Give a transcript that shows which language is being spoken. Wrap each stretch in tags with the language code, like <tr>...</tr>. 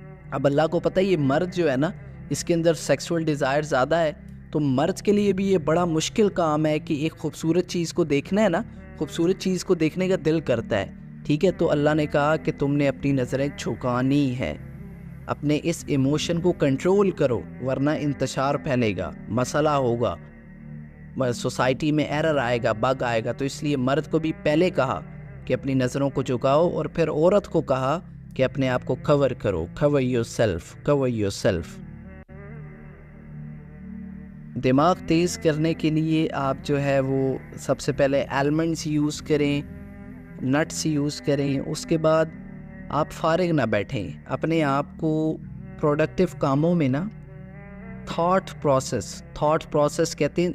<ur>اب اللہ کو پتہ ہے یہ مرد جو ہے نا، اس کے اندر سیکسول ڈیزائر زیادہ ہے، تو مرد کے لیے بھی یہ بڑا مشکل کام ہے کہ ایک خوبصورت چیز کو دیکھنا ہے نا، خوبصورت چیز کو دیکھنے کا دل کرتا ہے، ٹھیک ہے؟ تو اللہ نے کہا کہ تم نے اپنی نظریں جھکانی ہے، اپنے اس ایموشن کو کنٹرول کرو، ورنہ انتشار پھیلے گا، مسئلہ ہوگا، سوسائٹی میں ایرر آئے گا، بگ آئے گا۔ تو اس لیے مرد کو بھی پہلے کہا کہ اپنی نظروں کو جھکاؤ، اور پھر عورت کو کہا کہ اپنے آپ کو کور کرو.</ur> <en>cover yourself, cover yourself.</en> <ur>دماغ تیز کرنے کے لیے آپ جو ہے وہ سب سے پہلے ایلمنٹس یوز کریں, نٹس یوز کریں. اس کے بعد آپ فارغ نہ بیٹھیں, اپنے آپ کو پروڈکٹیو کاموں میں نا تھاٹ پروسیس کہتے ہیں.</ur>